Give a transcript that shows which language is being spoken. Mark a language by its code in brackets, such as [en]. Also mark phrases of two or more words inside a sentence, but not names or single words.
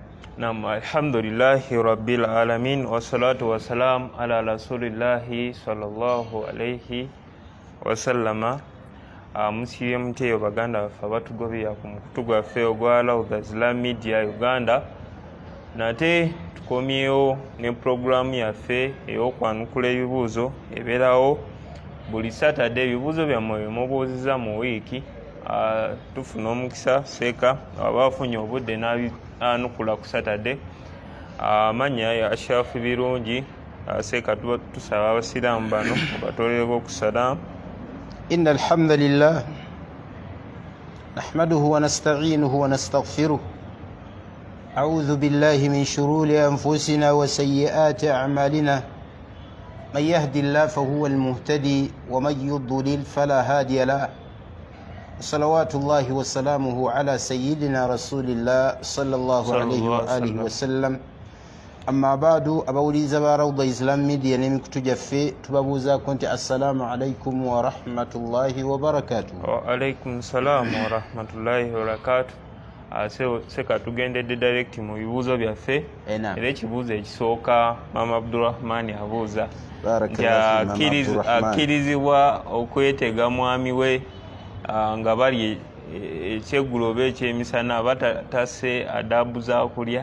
[ar] نعم، الحمد لله رب العالمين والصلاة والسلام على رسول الله صلى الله عليه وسلم. [lg] Musiye mteyo baganda baffe abatugobera ku mukutu gwaffe ogwa Rawda Islam Media Uganda. Nate tukomyewo ne programu yaffe ey'okwanukula ebibuuzo ebeerawo buli Saturday. Ebibuuzo byammwe mubuuziza mu wiiki, tufuna omukisa seeka abafunye obudde n'anukula ku Saturday. Amannya ya Ashafu Birungi. Seeka tusaba abasiraamu bano batolereko okusalamu. [ar] إن الحمد لله نحمده ونستعينه ونستغفره. أعوذ بالله من شرور أنفسنا وسيئات أعمالنا. من يهد الله فهو المهتدي ومن يضلل فلا هادي له. صلوات الله وسلامه على سيدنا رسول الله صلى الله عليه وآله وسلم. أما بعد أبوليز Rawda Islam Media [lg] nemikutujaffe tubabuuza konti [ar] السلام عليكم ورحمة الله وبركاته. وعليكم السلام ورحمة الله وبركاته. [lg] Seka tugendedde direct mu bibuuzo byaffe. Era ekibuuzo ekisooka Mama Abdurrahman abuuza nti akkirizibwa okwetega mwami we nga bali ekyeggulo oba ekyemisana batase adabu za kulya.